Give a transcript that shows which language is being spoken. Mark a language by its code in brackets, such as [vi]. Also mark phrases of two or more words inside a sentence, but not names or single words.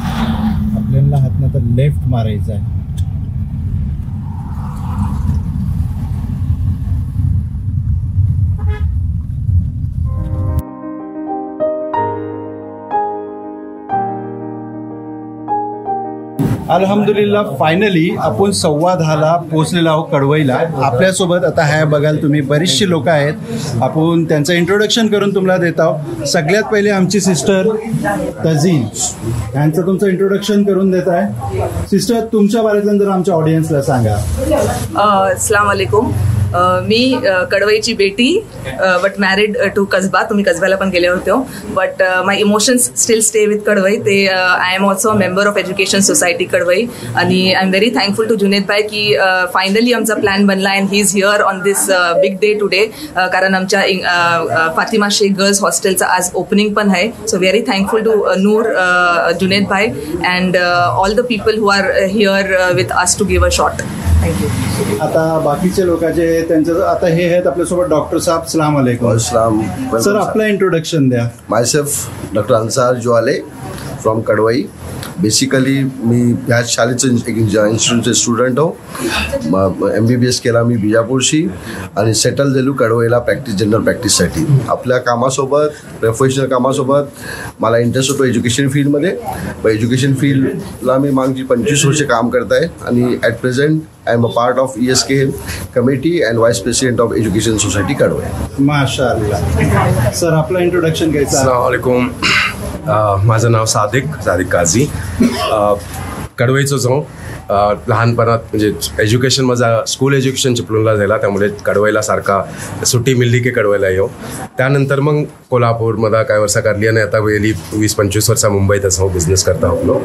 [mr] आपल्याला हातनं तर लेफ्ट मारायचा आहे. अल्हम्दुलिल्लाह फायनली आपण 10:15 पोहोचलेलो आहोत कडवईला. आपल्यासोबत आता ह्या बघाल तुम्ही बरीचशी लोक आहेत. आपण त्यांचं इंट्रोडक्शन करून तुम्हाला देत आहोत. सगळ्यात पहिले आमची सिस्टर तजीन, यांचं तुमचं इंट्रोडक्शन करून देत आहे. सिस्टर, तुमच्या बारेतलं जर आमच्या ऑडियन्सला सांगा. [ar] السلام عليكم. [mr] मी कडवईची बेटी, [en] but married to Kasba. [mr] तुम्ही कसब्याला पण गेले होते. [en] but my emotions still stay with Kadwai. ते I am also member of Education Society Kadwai. आणि I am very thankful to Junaid bhai [mr] की फायनली आमचा प्लॅन बनला [en] and he is here on this big day today. [mr] कारण आमच्या फातिमा शेख गर्ल्स हॉस्टेलचं आज ओपनिंग पण आहे. [en] so very thankful to Noor, Junaid bhai and all the people who are here with us to give a shot. Thank you. [mr] आता बाकीचे लोकांचे त्यांचं आता हे आहेत आपल्यासोबत डॉक्टर साहेब. [ar] السلام عليكم. [mr] सर, आपलं इंट्रोडक्शन द्या. [en] Myself Doctor Ansar Jwale from Kadwai. [mr] बेसिकली मी ह्या शाळेचं इन्स्टिट्यूटचे स्टुडंट हो. MBBS केला मी बिजापूरशी आणि सेटल झालो कडवईला जनरल प्रॅक्टिससाठी. आपल्या कामासोबत, प्रोफेशनल कामासोबत मला इंटरेस्ट होतो एज्युकेशन फील्डमध्ये. एज्युकेशन फील्डला मी मागची 25 वर्ष काम करत आहे आणि [en] at present I am a part of ESK committee and vice president of Education Society Kadwai. माशाअल्लाह. [mr] सर, आपलं इंट्रोडक्शन घ्यायचं. [ar] السلام عليكم. [mr] माझं नाव सादिक काझी. कडवईचंच हो. लहानपणात म्हणजे एज्युकेशन माझा स्कूल एज्युकेशन चिपळूणला झाला, त्यामुळे कडवईला सारखा सुट्टी मिळली की कडवईला येऊ. त्यानंतर मग कोल्हापूरमध्ये काय वर्षा काढली आणि आता गेली 20-25 वर्षा मुंबईतच हो बिझनेस करता होतो.